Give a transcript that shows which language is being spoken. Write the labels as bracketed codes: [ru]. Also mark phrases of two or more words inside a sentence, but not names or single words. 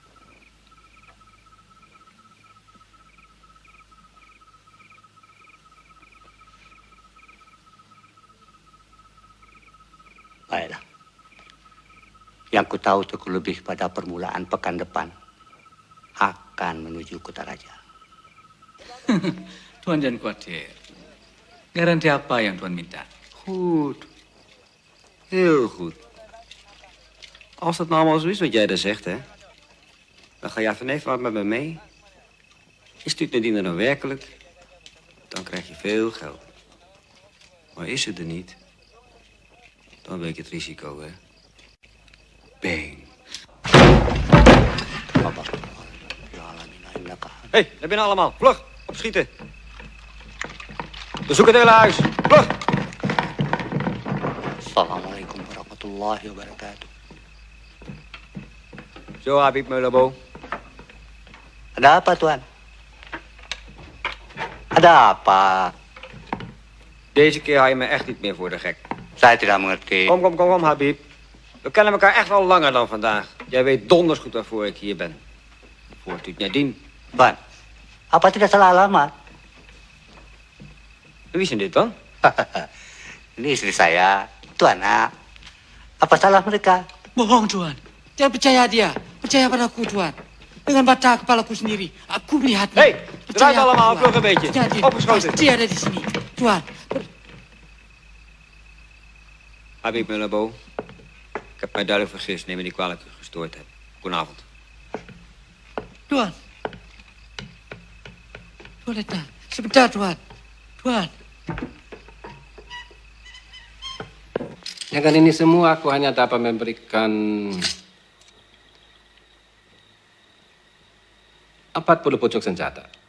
[id] Baiklah. Yang ku tahu Teguh lebih pada permulaan pekan depan akan menuju Kutaraja. Tuan jangan khawatir. Garanti apa yang Tuan minta? [nl] Goed. Heel goed. Als dat nou allemaal zo is wat jij daar zegt, hè, dan ga jij van even wat met me mee. Is dit Nadine er nou werkelijk, dan krijg je veel geld. Maar is het er niet, dan weet je het risico, hè. Bang. Hé, daar binnen allemaal. Vlug, opschieten. We zoeken het hele huis. Vlug. [ar] السلام عليكم ورحمة الله وبركاته. [nl] Zo, Habib Meulabo. [id] Ada apa, Tuan? Ada apa? [nl] Deze keer hou je me echt niet meer voor de gek. [id] Saya tidak mengerti. [nl] Kom, Habib. We kennen elkaar echt al langer dan vandaag. Jij weet donders goed waarvoor ik hier ben. Voor Cutnya Dien. [id] Tuan, apa tidak salah alamat? [nl] Wie zijn dit dan? [id] Ini istri saya, Tuan. Apa salah mereka? Bohong, Tuan. Jangan percaya dia. Percaya padaku, Tuan. Dengan mata kepalaku sendiri, aku melihatnya. Hei, [nl] Eruit allemaal, vlug een beetje. Ja, [id] dia. [nl] Opgeschoten. [id] Dia ada di sini. Tuan. Habib Mullabo. [nl] Ik heb mij duidelijk vergist. Neem me niet kwalijk dat ik gestoord heb. Goedenavond. [id] Tuan. Tuan datang. Sebentar, Tuan. Tuan. Dengan ini semua aku hanya dapat memberikan 40 pucuk senjata.